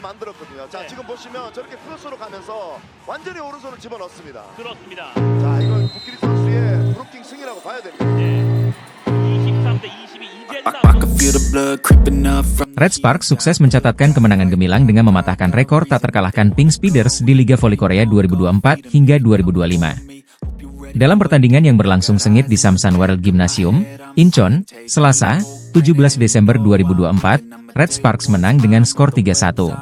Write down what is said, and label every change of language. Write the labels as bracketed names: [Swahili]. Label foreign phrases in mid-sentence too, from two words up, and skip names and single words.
[Korean] 만들었거든요. 자, 지금 보시면 저렇게 크로스로 가면서 완전히 오른손을 집어넣습니다. 그렇습니다. 자, 이건 부키리 선수의 브로킹 승이라고 봐야 됩니다. 네. 23대 22 이제는 [Indonesian] Red Sparks sukses mencatatkan kemenangan gemilang dengan mematahkan rekor tak terkalahkan Pink Speeders di Liga Voli Korea 2024 hingga 2025. Dalam pertandingan yang berlangsung sengit di Samsan World Gymnasium, Incheon, Selasa, 17 Desember 2024, Red Sparks menang dengan skor 3-1.